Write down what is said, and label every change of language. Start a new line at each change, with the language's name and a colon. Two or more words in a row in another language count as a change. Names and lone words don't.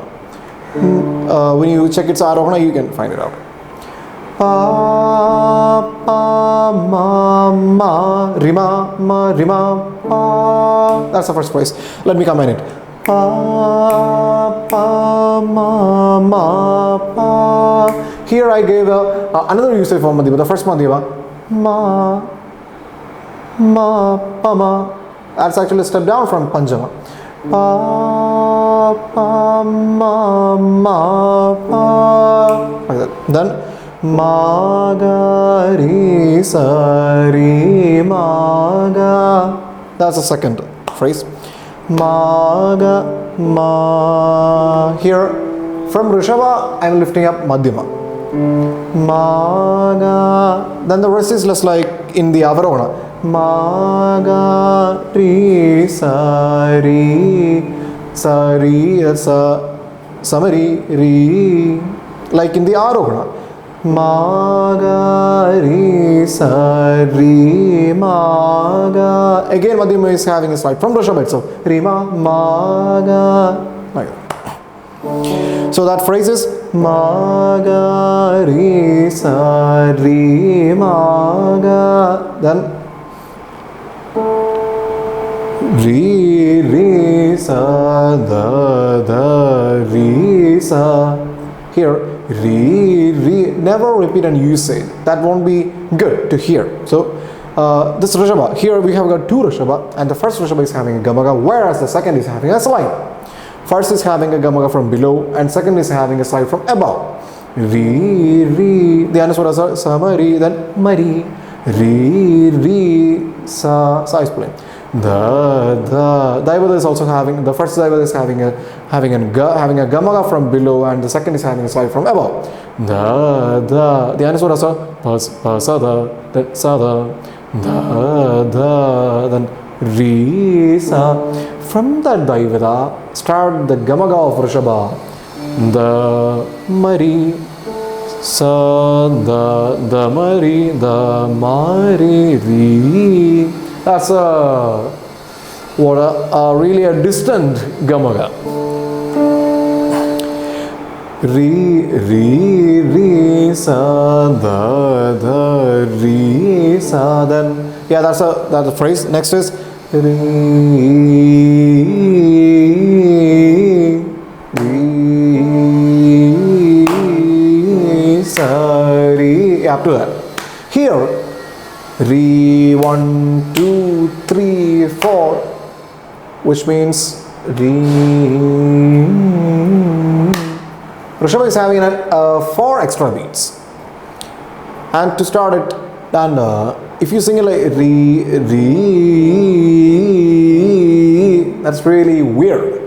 English: When you check its Arohana, you can find it out. Pa pa ma ma rima ma rima pa. That's the first place. Let me combine it. Pa pa ma ma pa. Here I gave another usage for Madhyama. The first Madhyama ma ma pa ma. That's actually a step down from Panchama. Pa pa ma ma pa. Like that. Then ma ga re sa re ma ga. That's the second phrase. Ma ga ma. Here from Rishabha I am lifting up Madhyama. Ma ga. Then the rest is less like in the Avarohana. Ma ga re sa re sa re. That's a samari re. Like in the Arohana. Ma ga re sa re ma ga. Again Madhyama is having a slide from Rishabha itself. Re ma ma ga. Like that. So that phrase is ma ga re sa re ma ga. Then re re sa da re sa. Here re, never repeat and use it. That won't be good to hear. So this Rishabha, here we have got two Rishabha, and the first Rishabha is having a Gamaga, whereas the second is having a slide. First is having a Gamaga from below, and second is having a slide from above. Re, re, the Anuswaras are Samari, then Mari, re, re, sa is playing. The Daivada is also having, the first Daivada is having a Gamaga from below, and the second is having a slide from above. The Anuswaras are pa, sa, da, then sa, da, then re, sa. From that Daivada, start the Gamaga of Rishabha. The Mari, sa, the Mari, the Mari, re. That's really a distant Gamaga. Re, sa, da, re, sa. Then, yeah, that's a phrase. Next is re, sa, re. Up to that. Here, re, 1, 2, 3, 4, which means re. Rishabha is having 4 extra beats, and to start it, and if you sing it like re, that's really weird.